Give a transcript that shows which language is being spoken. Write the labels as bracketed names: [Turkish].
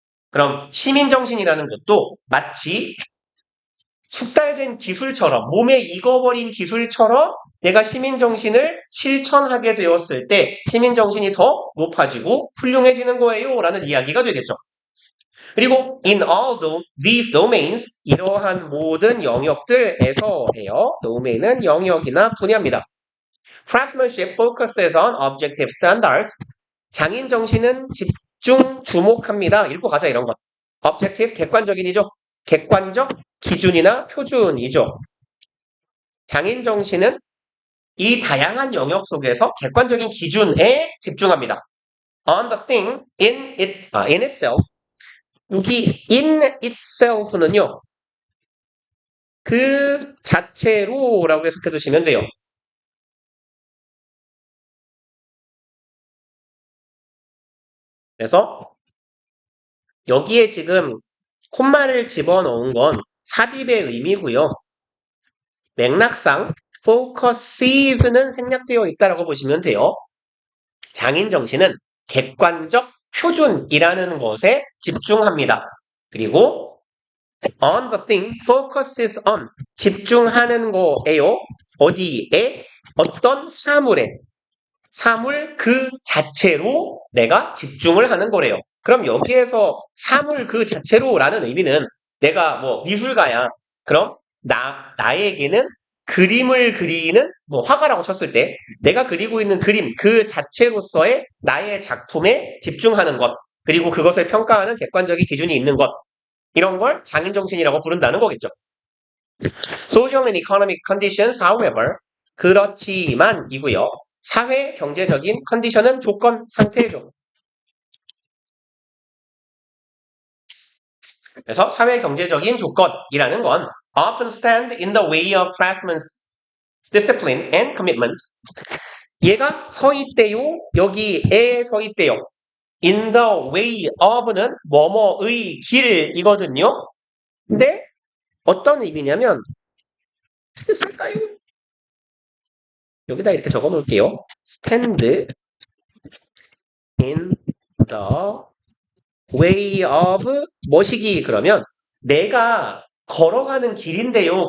[Korean] 그럼 시민정신이라는 것도 마치 숙달된 기술처럼 몸에 익어버린 기술처럼 내가 시민정신을 실천하게 되었을 때 시민정신이 더 높아지고 훌륭해지는 거예요 라는 이야기가 되겠죠. 그리고 [English] in all these domains [Korean] 이러한 모든 영역들에서 해요. domain은 영역이나 분야입니다. [English] craftsmanship focuses on objective standards. [Korean] 장인 정신은 집중 주목합니다. 읽고 가자 이런 것. objective 객관적인이죠. 객관적 기준이나 표준이죠. 장인 정신은 이 다양한 영역 속에서 객관적인 기준에 집중합니다. [English] on the thing in itself. 여기 in itself는요. [Korean] 그 자체로라고 해석해 주시면 돼요. 그래서 여기에 지금 콤마를 집어넣은 건 삽입의 의미고요. 맥락상 focuses는 생략되어 있다라고 보시면 돼요. 장인 정신은 객관적 표준이라는 것에 집중합니다. [English] 그리고 on the thing focuses on [Korean] 집중하는 거예요. 어디에? 어떤 사물 그 자체로 내가 집중을 하는 거래요. 그럼 여기에서 사물 그 자체로라는 의미는 내가 뭐 미술가야. 그럼 나에게는 그림을 그리는 뭐 화가라고 쳤을 때 내가 그리고 있는 그림 그 자체로서의 나의 작품에 집중하는 것 그리고 그것을 평가하는 객관적인 기준이 있는 것 이런 걸 장인정신이라고 부른다는 거겠죠. [English] Social and economic conditions, however, [Korean] 그렇지만이고요. 사회 경제적인 컨디션은 조건, 상태죠. 그래서 사회 경제적인 조건이라는 건 [English] often stand in the way of craftsman's discipline and commitment. [Korean] 얘가 서 있대요. 여기에 서 있대요. [English] in the way of는 [Korean] 뭐뭐의 길이거든요. 근데 어떤 의미냐면 어떻게 쓸까요? 여기다 이렇게 적어 놓을게요. [English] stand in the way of [Korean] 뭐시기 그러면 내가 걸어가는 길인데요.